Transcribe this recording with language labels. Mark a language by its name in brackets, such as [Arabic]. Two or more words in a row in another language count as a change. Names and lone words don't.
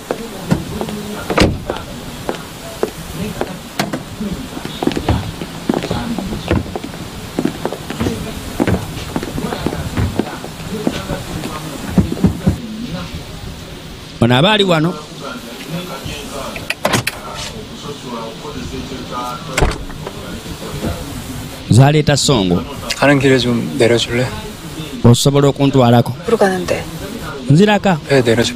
[Ganda] ono aba ali wano. zaleeta songo [Korean] 가는 길에 좀 내려줄래? [Ganda] osobola okuntwalako. [Korean] 으로 가는데 [Ganda] nziraka [Korean] 배 내려줘.